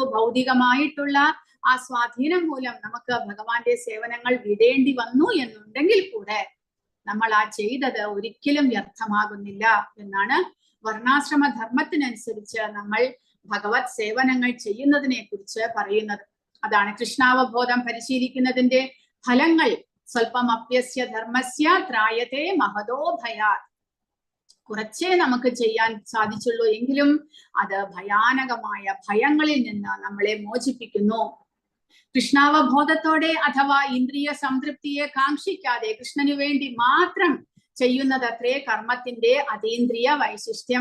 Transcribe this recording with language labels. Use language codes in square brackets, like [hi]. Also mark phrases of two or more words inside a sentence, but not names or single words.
[ml] ഭൗതികമായിട്ടുള്ള ആ സ്വാധീനം മൂലം നമുക്ക് ഭഗവാന്റെ സേവനങ്ങൾ വിടേണ്ടി വന്നു എന്നുണ്ടെങ്കിൽ കൂടെ നമ്മൾ ആ ചെയ്തത് ഒരിക്കലും വ്യർത്ഥമാകുന്നില്ല എന്നാണ് വർണ്ണാശ്രമ ധർമ്മത്തിനനുസരിച്ച് നമ്മൾ ഭഗവത് സേവനങ്ങൾ ചെയ്യുന്നതിനെ കുറിച്ച് പറയുന്നത്. അതാണ് കൃഷ്ണാവബോധം പരിശീലിക്കുന്നതിന്റെ ഫലങ്ങൾ. [sa] स्वल्पं अप्यस्य धर्मस्य त्रायते महतो भयात्. [ml] കുറച്ചേ നമുക്ക് ചെയ്യാൻ സാധിച്ചുള്ളൂ എങ്കിലും അത് ഭയാനകമായ ഭയങ്ങളിൽ നിന്ന് നമ്മളെ മോചിപ്പിക്കുന്നു. കൃഷ്ണാവബോധത്തോടെ അഥവാ ഇന്ദ്രിയ സംതൃപ്തിയെ കാക്ഷിക്കാതെ കൃഷ്ണനു വേണ്ടി മാത്രം ചെയ്യുന്നതത്രേ കർമ്മത്തിന്റെ അതീന്ദ്രിയ വൈശിഷ്ട്യം.